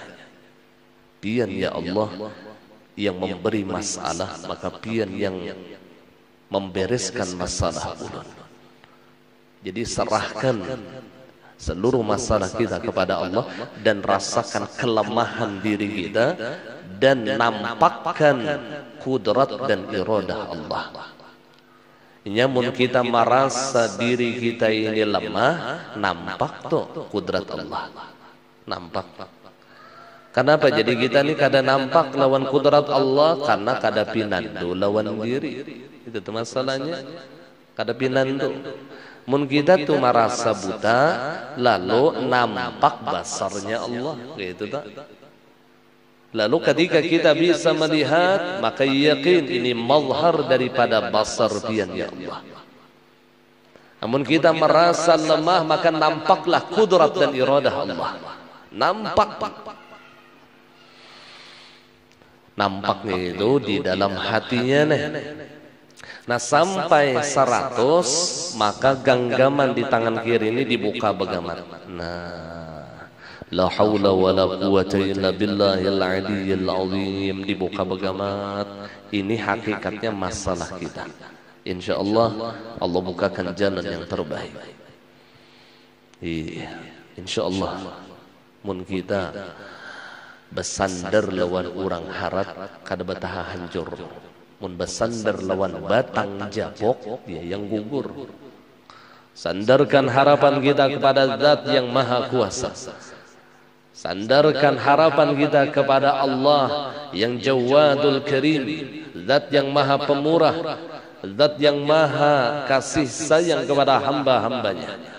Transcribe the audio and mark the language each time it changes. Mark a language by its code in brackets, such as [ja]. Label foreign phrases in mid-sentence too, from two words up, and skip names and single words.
[id] Pian ya Allah yang memberi masalah, maka pian yang membereskan masalah ulun. Jadi serahkan seluruh masalah kita kepada Allah dan rasakan kelemahan diri kita dan nampakkan kudrat dan iradah Allah. Nyamun kita merasa diri kita ini lemah, nampak tuh kudrat Allah. Nampak. Kenapa? [bjn] Jadi kita ini kada nampak lawan kudrat Allah karena kada pinandu lawan diri. Itu tuh masalahnya. Kada pinandu. Mun kita tuh merasa buta, lalu nampak basarnya Allah, [id] gitu tak? Lalu ketika kita bisa melihat, maka yakin ini mazhar daripada basar pian ya Allah. Namun kita merasa lemah, maka nampaklah kudrat dan iradah Allah. Nampaknya itu di dalam hatinya nih. Nah sampai 100 maka genggaman di tangan kiri ini dibuka bagaimana? Nah, [ar] la haula wala quwata illa billahil aliyyil azim, [id] dibuka bagaimana? Ini hakikatnya masalah kita. Insyaallah Allah bukakan jalan yang terbaik. Iya, [bjn] insyaallah mun kita bersandar lawan orang harat kada betaha hancur. Mun bersandar lawan batang jabok, [id] dia yang gugur. Sandarkan harapan kita kepada Zat yang Maha Kuasa. Sandarkan harapan kita kepada Allah yang Jawadul Karim, Zat yang Maha Pemurah, Zat yang Maha kasih sayang kepada hamba-hambanya.